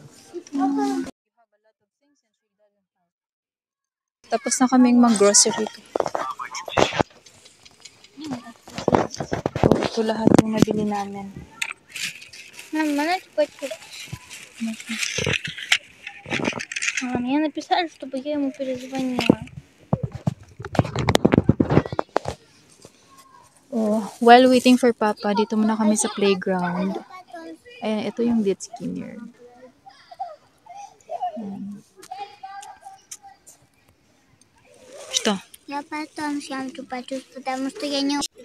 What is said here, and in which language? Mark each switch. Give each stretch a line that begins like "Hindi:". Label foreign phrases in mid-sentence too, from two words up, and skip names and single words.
Filipino: Tapos na kaming mag-grocery. Ito lahat yung nabili namin.
Russian: Мама, надо пойти. Мне написали, чтобы я ему перезвонила.
English: While waiting for Papa,
Filipino: dito muna kami sa playground. Ayan, ito yung lit skinner.
Russian: Что? Я потом съемки почувствую, потому что я не...